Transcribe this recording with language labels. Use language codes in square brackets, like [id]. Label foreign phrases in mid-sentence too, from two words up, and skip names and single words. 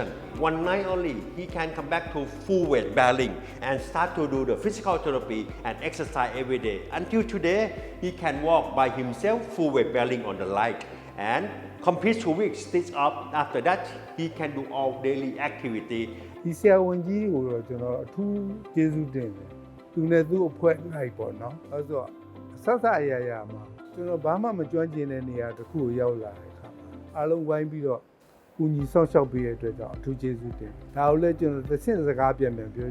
[en] One night only, he can come back to full weight bearing and start to do the physical therapy and exercise every day. Until today, he can walk by himself full weight bearing on the light and complete 2 weeks stitch up. After that, he can do all daily activity. [my] ဒီဆရာဝန်ကြီးကိုတော့ကျွန်တော်အထူးကျေးဇူးတင်တယ်သူနဲ့သူ့အဖွဲ့လိုက်ပေါ့နော်အဲဆိုဆက်ဆက်အရာမှာကျွန်တော်ဘာမှမကြွန့်ကျင်တဲ့နေရာတစ်ခုကိုရောက်လာတဲ့အခါမှာအားလုံးဝိုင်းပြီးတော့ကူညီဆောက်ရှောက်ပေးတဲ့အတွက်ကြောင့်အထူးကျေးဇူးတင်ဒါကိုလည်းကျွန်တော်တစ်ဆင့်စကားပြန်ပြော